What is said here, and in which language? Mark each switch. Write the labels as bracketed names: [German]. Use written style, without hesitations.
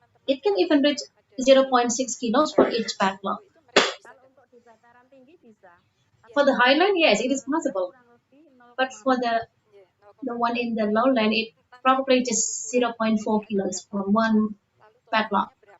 [English] It can even reach 0.6 kilos for each backlog. [Indonesian] Kalau untuk di dataran tinggi bisa. [English] For the highland, yes, it is possible. [Indonesian] Kurang lebih [English] But for the one in the lowland, it probably just 0.4 kilos for one backlog.